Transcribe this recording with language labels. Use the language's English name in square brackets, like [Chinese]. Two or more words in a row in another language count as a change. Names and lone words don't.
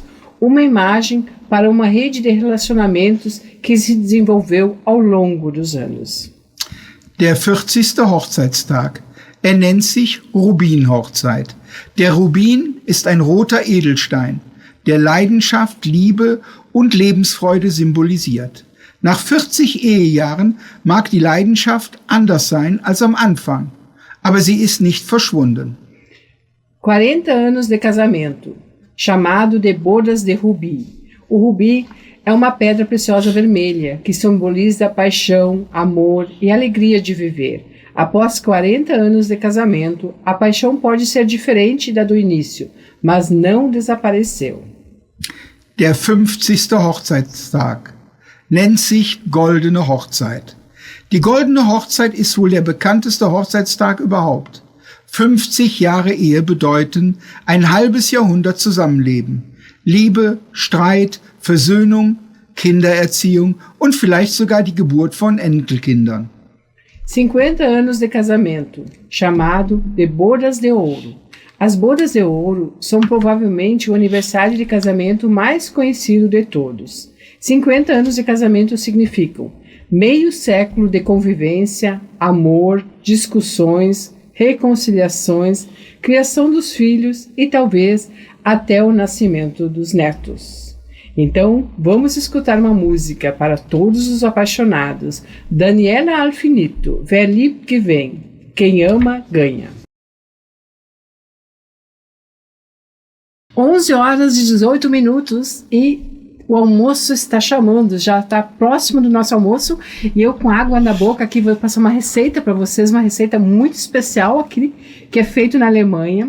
[Portuguese] Uma imagem para uma rede de relacionamentos que se desenvolveu ao longo dos anos. [German] Der 40. Hochzeitstag. Er nennt sich Rubinhochzeit. Der Rubin ist ein roter Edelstein, der Leidenschaft, Liebe und Lebensfreude symbolisiert. Nach 40 Ehejahren mag die Leidenschaft anders sein als am Anfang, aber sie ist nicht verschwunden. [Portuguese] 40 anos de casamento, chamado de bodas de rubi. O rubi é uma pedra preciosa vermelha que simboliza paixão, amor e alegria de viver. Após 40 anos de casamento, a paixão pode ser diferente da do início, mas não desapareceu. [German] Der 50. Hochzeitstag nennt sich Goldene Hochzeit. Die Goldene Hochzeit ist wohl der bekannteste Hochzeitstag überhaupt. 50 Jahre Ehe bedeuten ein halbes Jahrhundert Zusammenleben. Liebe, Streit, Versöhnung, Kindererziehung und vielleicht sogar die Geburt von Enkelkindern. [Portuguese] 50 anos de casamento, chamado de bodas de ouro. As bodas de ouro são provavelmente o aniversário de casamento mais conhecido de todos. 50 anos de casamento significam meio século de convivência, amor, discussões, reconciliações, criação dos filhos e talvez até o nascimento dos netos. Então, vamos escutar uma música para todos os apaixonados. Daniela Alfinito, Wer liebt gewinnt. Quem ama, ganha. 11 horas e 18 minutos e o almoço está chamando, já está próximo do nosso almoço e eu com água na boca aqui vou passar uma receita para vocês, uma receita muito especial aqui, que é feito na Alemanha.